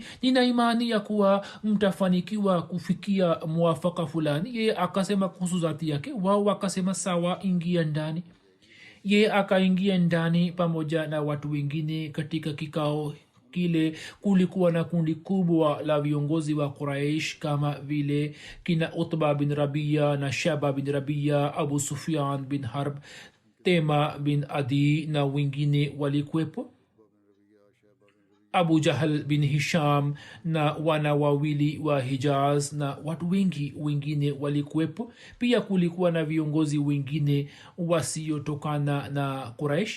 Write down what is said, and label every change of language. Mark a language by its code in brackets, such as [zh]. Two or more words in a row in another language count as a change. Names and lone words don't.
[sw] Nina imani ya kuwa mtafanikiwa kufikia muafaka fulani. Yeye akasema kuhusu zati yake, wao wakasema sawa, ingia ndani. Yeye akaingia ndani pamoja na watu wengine. Katika kikao kile kulikuwa na kundi kubwa la viongozi wa Quraish kama vile kina Utba bin Rabia na Shaba bin Rabia, Abu Sufyan bin Harb, Tema bin Adi na wengine walikuwepo. Abu Jahal bin Hisham na wana wawili wa Hijaz na watu wengi wengine walikuwepo. Pia kulikuwa na viongozi wengine wasiotokana na Quraish.